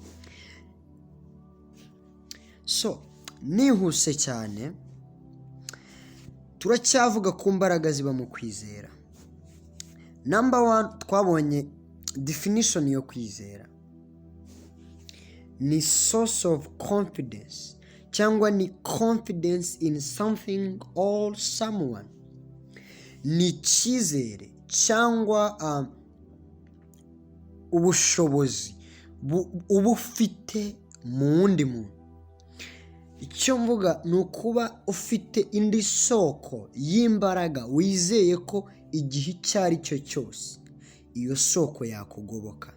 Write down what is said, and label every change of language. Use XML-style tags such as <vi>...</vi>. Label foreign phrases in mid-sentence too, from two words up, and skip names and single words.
<rw>Nihuse cyane, turacyavuga ku mbaraga ziba mu kwizera. Number 1, twabonye definition yo kwizera.</rw> <en>Ni source of confidence</en> <rw>cyangwa ni</rw> <en>confidence in something or someone.</en> <rw>Ni icyizere cyangwa ubushobozi uba ufite mu wundi muntu. Icyo mvuga ni ukuba ufite indi soko y'imbaraga wizeye ko igihe icyo ari cyo cyose iyo soko yakugoboka.</rw>